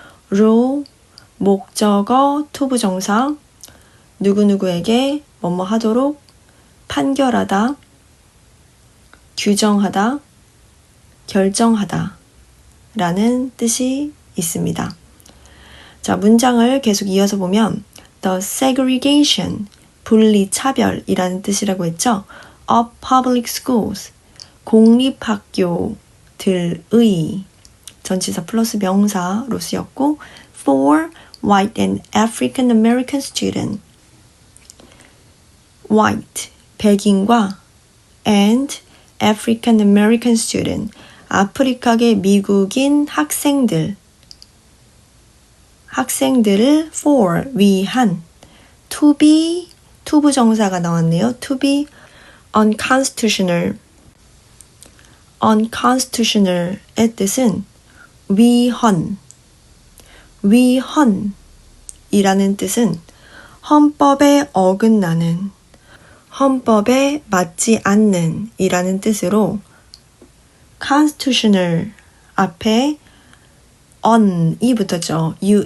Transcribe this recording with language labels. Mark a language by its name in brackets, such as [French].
[Korean] rule, 목적어, 투부정사, 누구누구에게 뭐뭐 하도록 판결하다, 규정하다, 결정하다 라는 뜻이 있습니다. 자, 문장을 계속 이어서 보면 [English] The segregation, [Korean] 분리차별이라는 뜻이라고 했죠. [English] of public schools, [Korean] 공립학교들의 전치사 플러스 명사로 쓰였고 [English] for white and African American student, [Korean] white, 백인과 and [English] African American student, [Korean] 아프리카계 미국인 학생들을 for, 위한 [English] to be, [Korean] 투부정사가 나왔네요. [English] to be unconstitutional. [Korean] unconstitutional의 뜻은 위헌이라는 뜻은 헌법에 어긋나는, 헌법에 맞지 않는 이라는 뜻으로 constitutional 앞에 on이 붙었죠.